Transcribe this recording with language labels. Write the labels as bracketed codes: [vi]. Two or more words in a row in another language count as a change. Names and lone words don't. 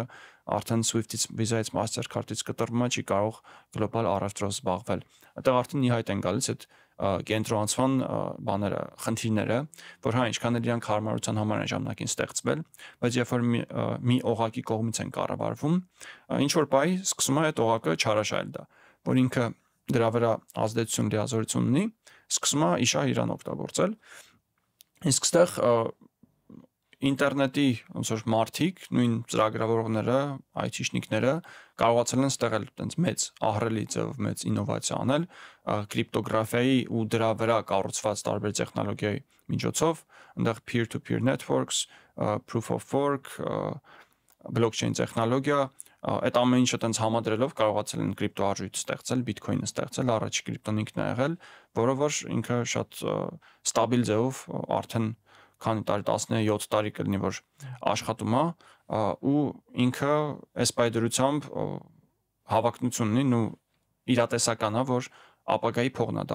[hy] արդեն Swift-ից, Visa-ից, Mastercard-ից կտրվում է, չի կարող գլոբալ առևտրով զբաղվել։ Այդտեղ արդեն իհայտ են գալիս այդ կենտրոնացման բաները, խնդիրները, որ հա ինչքան էլ իրանք հարմարության համար են ժամանակին ստեղծվել, բայց երբ որ մի օղակի կողմից են կառավարվում, ինչ որ բայ սկսում է այդ օղակը չարաշահել դա, որ ինքը դրա վրա ազդեցություն լիազորություն ունի, սկսում է իշա իրան օգտագործել։ Իսկ այստեղ ինտերնետի ոնց որ մարդիկ, նույն ծրագրավորողները, IT-շնիկները կարողացել են ստեղել այտենց մեծ ահռելի ձևով մեծ ինովացիա անել կրիպտոգրաֆիայի ու դրա վրա կառուցված տարբեր տեխնոլոգիայի միջոցով, այնտեղ [en] peer-to-peer networks, proof of work, [hy] blockchain տեխնոլոգիա, այդ ամեն ինչը այտենց համադրելով կարողացել են կրիպտոարժույթ ստեղծել, Bitcoin-ը ստեղծել, առաջի կրիպտոն ինքն է եղել, որը որ ինքը շատ ստաբիլ ձևով արդեն քանի տարի 17 տարի կլինի որ աշխատում է ու ինքը այս պայդրությամբ հավակնություն ունի ու իրատեսական է որ ապագայի փողն է